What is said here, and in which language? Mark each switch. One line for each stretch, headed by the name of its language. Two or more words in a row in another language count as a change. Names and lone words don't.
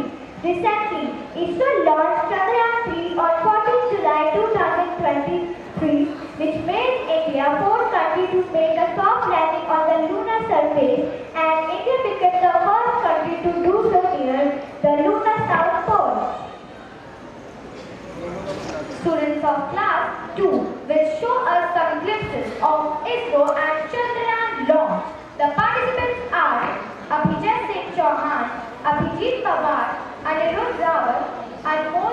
English: Recently, ISRO launched Chandrayaan-3 on 14 July 2023, which made India fourth country to make a soft landing on the lunar surface, and India became the first country to do so near the lunar south pole. Students of class 2 will show us some glimpses of ISRO and Chandrayaan launch. The participants are Abhijit Singh Chauhan, Abhijit Pawar, Anirudh Rawat, Anmol